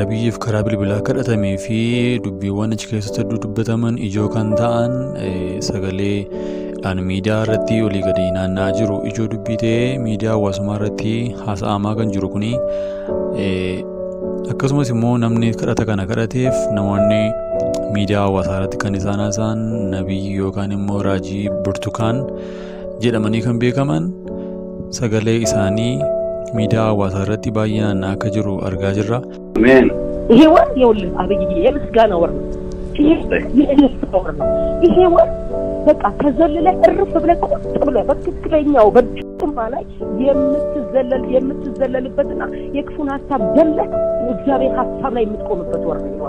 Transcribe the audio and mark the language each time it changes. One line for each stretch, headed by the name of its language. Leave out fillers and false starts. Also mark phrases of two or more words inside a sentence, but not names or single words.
Oromo: Abiyyiif karaa bilbilaa kadhatamee fi dubbiiwwan achi keessatti dubbataman ijoo kan ta'an sagalee miidiyaa irratti olii gadi naanna'aa jiru ijoo dubbii ta'ee miidiyaa hawaasummaa irratti haasa'amaa kan jiru kuni akkasumas immoo namni kadhata kana kadhateef namoonni miidiyaa hawaasaa irratti kan isaan haasa'an nabiyyi yookaan immoo raajii burtukaan jedhamanii kan beekaman sagalee isaanii miidiyaa hawaasaa irratti baay'inaan akka jiru argaa jirra. Amen.
Amharic: ይሄ ወር ይኸውልህ አብይዬ የምስጋና ወር ነው። ይሄ ወር በቃ ተዘልለ እርፍ ብለህ ቁጭ ብለህ በትክክለኛው በጥማ ላይ የምትዘለልበትና የክፉን ሐሳብ ዘለህ እግዚአብሔር ሐሳብ ላይ የምትቆምበት ወር ነው።